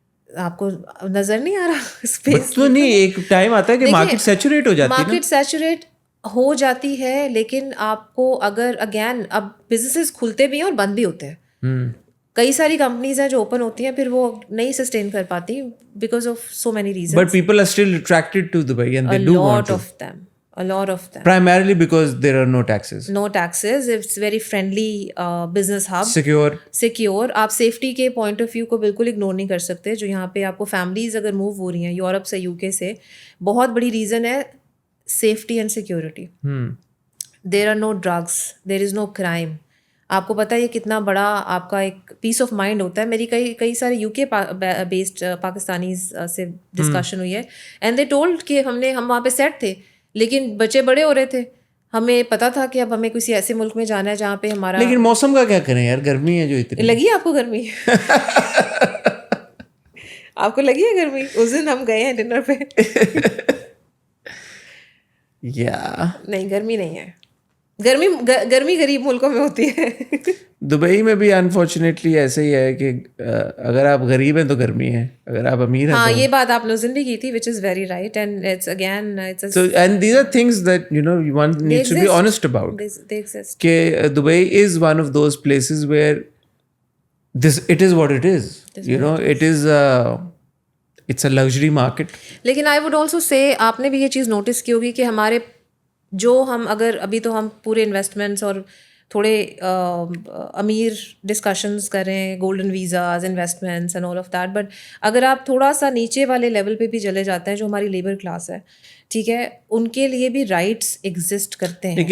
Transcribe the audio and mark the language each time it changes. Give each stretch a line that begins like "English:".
Urdu: آپ کو نظر نہیں آ رہا اسپیس؟ تو نہیں, ایک ٹائم آتا ہے کہ مارکیٹ سیچوریٹ ہو جاتی ہے. مارکیٹ سیچوریٹ ہو جاتی ہے, لیکن آپ کو اگر اگین اب بزنسز کھلتے بھی ہیں اور بند بھی ہوتے ہیں. کئی ساری کمپنیز ہیں جو اوپن ہوتی ہیں پھر وہ نہیں سسٹین کر پاتی
English: Because of so many reasons. But people are still attracted to Dubai and they A do want lot to. of them. A lot of them. Primarily because there are no taxes. No taxes. It's very friendly business hub. Secure.
Urdu: آپ safety کے point of view کو بالکل ignore نہیں کر سکتے. جو یہاں پہ آپ کو فیملیز اگر موو ہو رہی ہیں یورپ سے, یو کے سے, بہت بڑی ریزن ہے safety and security.
English: There are no drugs, there is no crime.
Urdu: آپ کو پتہ ہے یہ کتنا بڑا آپ کا ایک پیس آف مائنڈ ہوتا ہے. میری کئی سارے یو کے بیسڈ پاکستانیز سے ڈسکشن ہوئی ہے,
English: and they told
Urdu: کہ ہم وہاں پہ سیٹ تھے لیکن بچے بڑے ہو رہے تھے. ہمیں پتا تھا کہ اب ہمیں کسی ایسے ملک میں جانا ہے جہاں پہ ہمارا. لیکن موسم کا کیا کریں یار, گرمی ہے جو اتنی. لگی آپ کو گرمی؟ آپ کو لگی ہے گرمی؟ اس دن ہم گئے ہیں ڈنر پہ. نہیں گرمی نہیں ہے. گرمی غریب ملکوں میں ہوتی ہے. دبئی میں بھی انفارچونیٹلی ایسے ہی ہے کہ اگر آپ غریب ہیں تو گرمی ہے, اگر آپ امیر ہیں. ہاں یہ بات آپ نے اس دن بھی کی تھی
English: which is very right and it's again it's so and these are things that one needs to be honest about. They exist. کہ Dubai is one of those places where it is what it is. It is it's a luxury market.
Urdu: لیکن
English: I would also say
Urdu: آپ نے بھی یہ چیز notice کی ہوگی کہ ہمارے جو ہم اگر ابھی تو ہم پورے انویسٹمنٹس اور تھوڑے امیر ڈسکشنز کریں, golden visas, investments
English: and all of that, but
Urdu: اگر آپ تھوڑا سا نیچے والے لیول پہ بھی چلے جاتے ہیں جو ہماری لیبر کلاس ہے, ٹھیک ہے, ان کے لیے بھی رائٹس ایگزسٹ کرتے ہیں.